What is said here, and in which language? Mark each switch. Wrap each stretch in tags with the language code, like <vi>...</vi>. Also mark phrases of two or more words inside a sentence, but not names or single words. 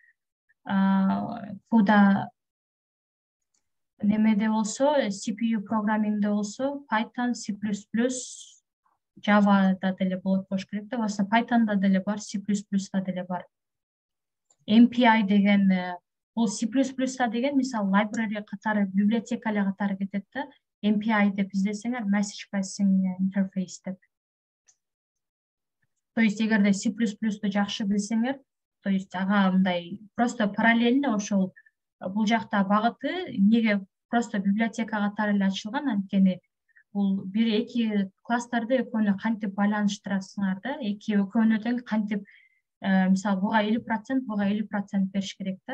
<ky>CUDA немеде болсо, CPU программингде болсо Python, C++, Java да деле болот болуш керек да. Башка Pythonда деле бар, C++ да деле бар. MPI деген бул C++ да деген мисалы library катары, библиотека эле катары кетет да. MPI деп издесеңер</ky> <en>message passing interface</en> <ky>деп.</ky> <ru>То есть</ru> <ky>эгерде C++ду жакшы билсеңер,</ky> <ru>то есть</ru> <ky>ага мындай</ky> <ru>просто параллельно</ru> <ky>ошол бул жакта багыты эмнеге просто библиотека катары эле ачылган, анткени бул бир эки класстарды экөөнү кантип байланыштырасыңар да, экөөнү тең кантип мисалы буга 50%, буга 50% бериш керек да.</ky>